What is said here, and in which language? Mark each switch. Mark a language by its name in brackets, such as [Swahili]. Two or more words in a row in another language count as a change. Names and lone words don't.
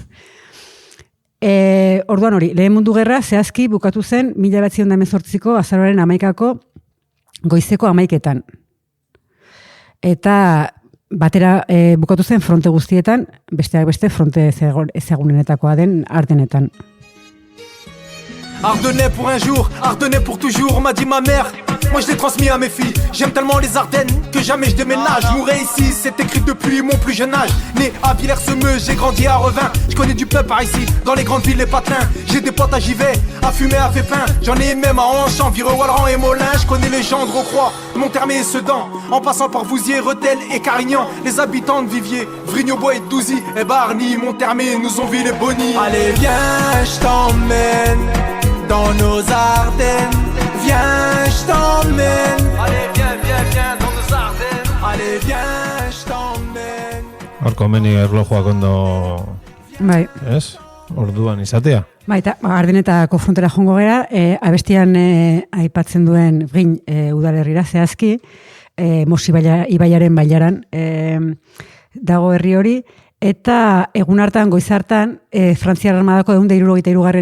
[Basque] Orduan hori, Lehen Mundu Gerra zehazki bukatu zen 1918ko azaroaren 11ako goizeko 11etan. Eta batera bukatu zen fronte guztietan, besteak beste fronte ezagunenetakoa den Ardenetan. [French] Ardennais pour un jour, Ardennais pour toujours, m'a dit ma mère. Moi je l'ai transmis à mes filles. J'aime tellement les Ardennes que jamais je déménage. Je mourrai ici, c'est écrit depuis mon plus jeune âge. Né à Villers-Semeuse, j'ai grandi à Revin. Je connais du peuple par ici, dans les grandes villes, les patelins. J'ai des potes à Givet, à fumer, à Fépin. J'en ai même à Anchamp, Vireux-Walleran et Molin. Je connais les gens de Rocroi, Monthermé et Sedan. En passant par Vouziers, Rethel et Carignan. Les habitants de Viviers, Vrigne-au-Bois et de Douzy. Et Barny, Monthermé, nous ont vu les bonnies. Allez viens, je t'emmène dans nos Ardennes. Viens, je t'emmène. Allez viens dans nos Ardennes. Allez viens, je t'emmène. [Basque] Hor komeni erlojuak ondo, Bai. ez? Orduan izatea. Eta Ardenetako frontera jongo gera, abestian aipatzen duen Brin udalerrira zehazki, Mos ibaiaren bailaran dago herri hori, eta egun hartan, goiz hartan, Frantziar armadako 163.